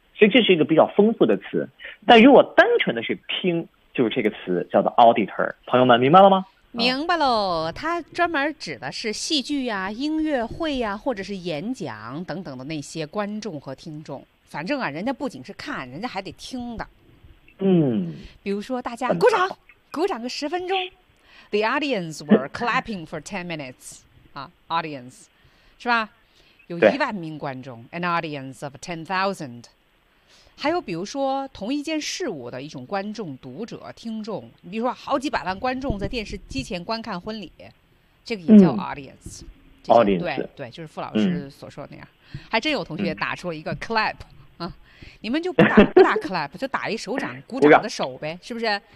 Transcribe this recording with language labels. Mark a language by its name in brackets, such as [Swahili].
[Chinese] 所以这是一个比较丰富的词，但如果单纯的是听，就是这个词叫做 auditor。朋友们明白了吗？明白喽，它专门指的是戏剧呀、音乐会呀，或者是演讲等等的那些观众和听众。反正啊，人家不仅是看，人家还得听的。比如说大家鼓掌，鼓掌个十分钟。 [English] The audience were clapping for 10 minutes 啊 ，audience， [Chinese] 是吧？有10,000名观众 ， [English] an audience of 10,000。 [Chinese] 还有比如说同一件事物的一种观众、读者、听众，你比如说好几百万观众在电视机前观看婚礼，这个也叫 audience。 [English] audience [Chinese] 对对，就是傅老师所说的那样。还真有同学打出了一个 clap 啊，你们就不打 clap， 就打一手掌，鼓掌的手呗，是不是？